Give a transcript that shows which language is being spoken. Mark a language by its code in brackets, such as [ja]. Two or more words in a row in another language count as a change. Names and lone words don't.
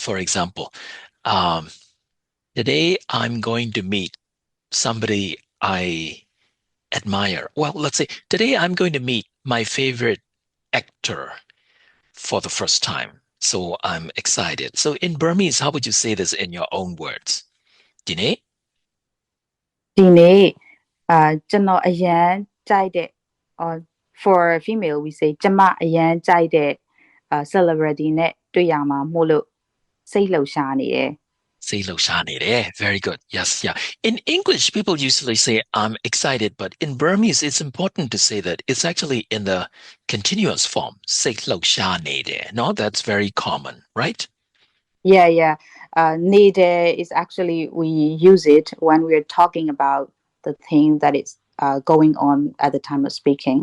[en] For example, um, today I'm going to meet somebody I admire. Well, let's say today I'm going to meet my favorite actor for the first time. So I'm excited. So in Burmese, how would you say this in your own words? Dine? [my] ဒီနေ့ကျွန်တော်အရန်ကြိုက်တဲ့ [en] or for female we say [my] ကျမအရန်ကြိုက်တဲ့ celebrity နဲ့တွေ့ရမှာမို့လို့စိတ်လှုပ်ရှားနေတယ် စိတ်လှုပ်ရှားနေ. [en] Very good. Yes, yeah. In English, people usually say I'm excited, but in Burmese, it's important to say that it's actually in the continuous form. [my] စိတ်လှုပ်ရှားနေ. [en] No, that's very common, right? yeah. Nede is actually we use it when we're talking about the thing that is going on at the time of speaking.